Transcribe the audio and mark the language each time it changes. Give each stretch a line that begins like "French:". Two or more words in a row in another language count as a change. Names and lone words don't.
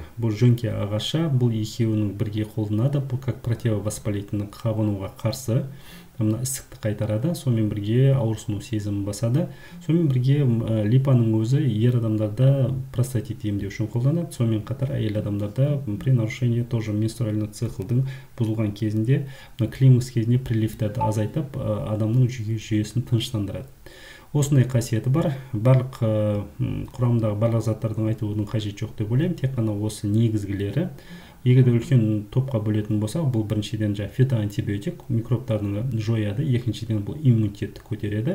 Kazakh: Бұл жөнке ағашы, бұл екеуінің бірге қолданады. Бұл
Russian: как противовоспалительный,
Kazakh: қабынуға қарсы ісікті қайтарады. Сонымен бірге ауырсыну сезімін басады. Сонымен бірге липаның өзі ер адамдарда простатит емдеу үшін қолданады. Сонымен қатар әйел адамдарда
Russian: при нарушении тоже менструальный
Kazakh: циклдың бұзылған кезінде, климакс кезінде приливтерді азайтып, адамның жүйесін тыныштандырады. Осындай қасиеті бар. Барлық құрамындағы барлық заттардың айтудың қажеті жоқ деп ойлаймын. Тек қана осы негізгілері. Егер де үлкен топқа бөлетін болсақ, бұл біріншіден фитоантибиотик, микробтардың жояды, екіншіден бұл иммунитетті көтереді.